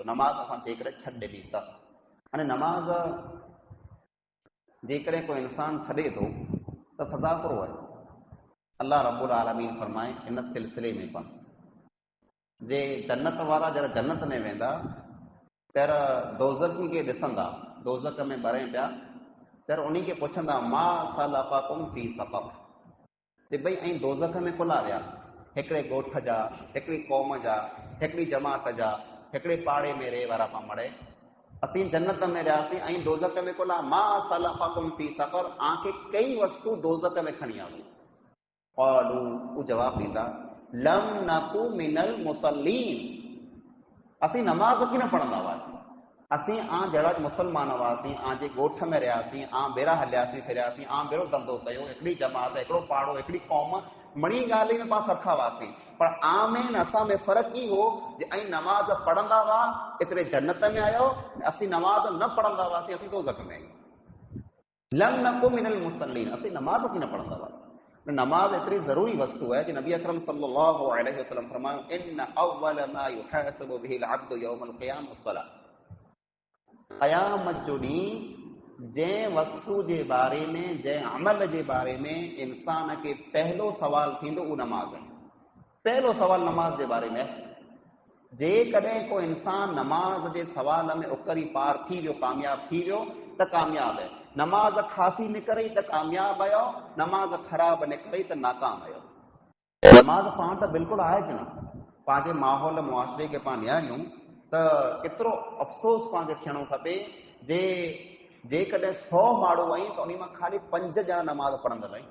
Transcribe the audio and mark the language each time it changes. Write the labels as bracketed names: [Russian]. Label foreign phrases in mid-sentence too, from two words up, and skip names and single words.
[Sindhi] नमाज़ असां जेकॾहिं छॾे ॾिनी त, हाणे नमाज़ जेकॾहिं कोई इंसान छॾे थो त सज़ा कहिड़ो आहे? [Arabic] الله رب العالمين [Sindhi] फरमाए इन सिलसिले में पाण जे जन्नत वारा जॾहिं जन्नत में वेंदा त दोज़खी खे ॾिसंदा, दोज़ख में ॿरे पिया, त उन्ही खे पुछंदा [Arabic] ما سلككم في سقر, [Sindhi] ते भई ऐं दोज़ख में कुला विया, हिकिड़े ॻोठ जा, हिकिड़ी क़ौम जा, हिकिड़ी जमात जा, हिकिड़े पाड़े में रहे वारा पाण मड़े, असीं जन्नत में रहियासीं ऐं दोज़ख में कुला, [Arabic] ما سلككم في سقر, [Sindhi] आंखे कई वस्तु दोज़ख में खणी आई। क़ालू, वो जवाब ॾींदा [Arabic] لم نك من المصلين, [Sindhi] असीं नमाज़ की न पढ़ंदा हुआसीं, असीं जहिड़ा मुसलमान हुआसीं, जे ॻोठ में रहियासीं, ॿेरा हलियासीं फिरियासीं, ॿेरो धंधो कयो, हिकिड़ी जमात, हिकिड़ो पाड़ो, हिकिड़ी क़ौम, मणी ॻाल्हि में पाण सरखा हुआसीं, पर आमेन असां में फ़र्क़ु ई हो जे ऐं नमाज़ पढ़ंदा हुआ एतिरे जन्नत में आयो, असीं नमाज़ न पढ़ंदा हुआसीं, असीं दोज़ख में आहियूं। [Arabic] لم نك من المصلين, [Sindhi] असीं नमाज़ की न पढ़ंदा हुआसीं। नमाज एतिरी ज़रूरी वस्तु है कि नबी अकरम [Arabic] صلى الله عليه وسلم [Sindhi] फरमायो, [Arabic] إن أول ما يحاسب به العبد يوم القيامة الصلاة. [Sindhi] क़यामत जो ॾींहुं जंहिं वस्तु जे बारे में, जंहिं अमल जे बारे में इंसान खे पहलो सवाल थींदो उहो नमाज़ आहे। पहलो सवाल नमाज जे बारे में। जेकॾहिं को इंसान नमाज जे सवाल में उकरी पार थी वियो, कामयाब थी वियो त कामयाब है। नमाज खासी निकरी त कामयाब आयो, नमाज ख़राब निकरी त नाकाम आयो। नमाज पाण त बिल्कुलु आहे कि न, पंहिंजे माहौल मुआशरे खे पाण निहारियूं त केतिरो अफ़सोस पाण खे थियणो खपे जे जेकॾहिं 100 माण्हू आहिनि त उन मां ख़ाली 5 ॼणा नमाज़ पढ़ंदड़ आहिनि।